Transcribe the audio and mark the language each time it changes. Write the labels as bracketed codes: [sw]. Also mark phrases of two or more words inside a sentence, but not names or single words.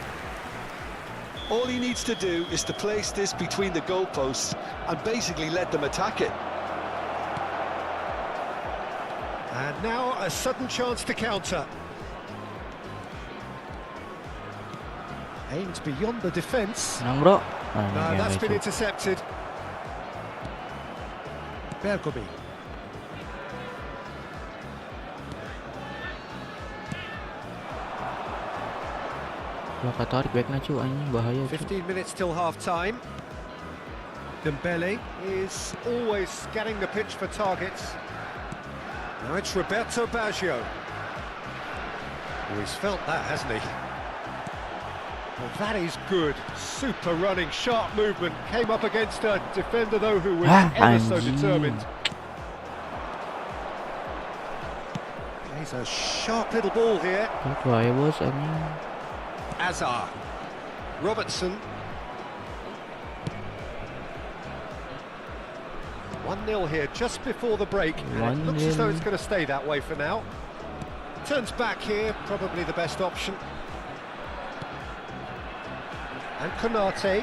[en] All he needs to do is to place this between the goalposts and basically let them attack it. And now a sudden chance to counter. Aims beyond the defence. [id] Menang bro. [en] No, that's been Cuk. intercepted. Bergomi. [id] Bakal tarik backnya cu anjing bahaya cu. [en] 15 minutes till half-time. Dembele is always scanning the pitch for targets. Now it's Roberto Baggio. Oh, he's felt that, hasn't he? Well, that is good. Super running, sharp movement. Came up against a defender, though, who was ever so anjing. determined. He's a sharp little ball here. [id] Itu aja bos anjing. [en] Azar. Robertson. 1-0 here just before the break. And it looks as though it's going to stay that way for now. Turns back here, probably the best option. And Konate.